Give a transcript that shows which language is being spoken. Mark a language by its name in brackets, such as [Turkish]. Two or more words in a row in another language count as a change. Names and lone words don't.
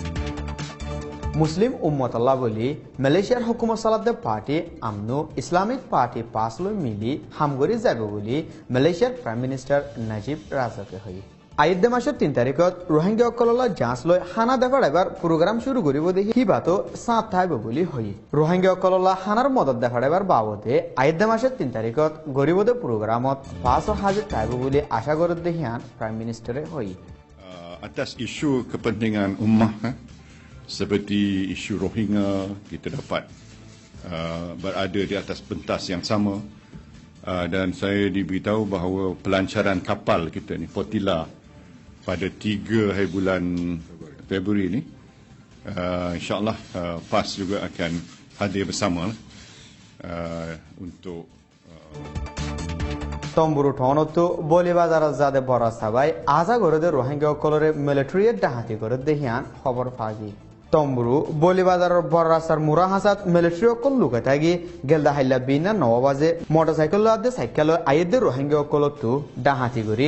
[Rohingya] মুসলিম উম্মতাল্লাহ বলি মালয়েশিয়ার হুকুমত সালাদে পার্টি আমনো ইসলামিক পার্টি পাসলৈ মিলি হামগরি যাবে বলি মালয়েশিয়ার [English] prime minister [Rohingya] নাজিব রাজাকে হই আইদ্দে মাসের 3 তারিখত রোহিঙ্গা অকললা যাঁচ লৈ হানা দেখার এবার প্রোগ্রাম শুরু করিব দেখি হিবাতো সাঁত থাইব বলি হই রোহিঙ্গা অকললা হানার মদত দেখার এবার বাবদে আইদ্দে মাসের 3 তারিখত গরিবদে প্রোগ্রামত 500 হাজার থাইব বলি আশা করত দেহিয়ান [English] prime minister [Rohingya] হই [Malay] atas isu kepentingan ummah seperti isu Rohingya kita dapat berada di atas pentas yang sama dan saya diberitahu bahawa pelancaran kapal kita ni Flotilla pada 3 hari bulan Februari ni insyaAllah PAS juga akan hadir bersama untuk [Rohingya] তম্বুরু ঠনতো বলিবাজার জাদে বড় সবাই আজা গরদে রোহিঙ্গা কলরে মিলিটারির ডাহাতি করে দেহিয়ান খবর ফাগি তম্বুরু বলিবাজারের বড় রাস্তার মুরা হাসাত মিলিটারি অকল লুকে থাকি গেলদা হাইলা বিনা 9 বাজে মোটরসাইকেল আদে সাইকেল আইদে রোহিঙ্গা কলতো ডাহাতি করে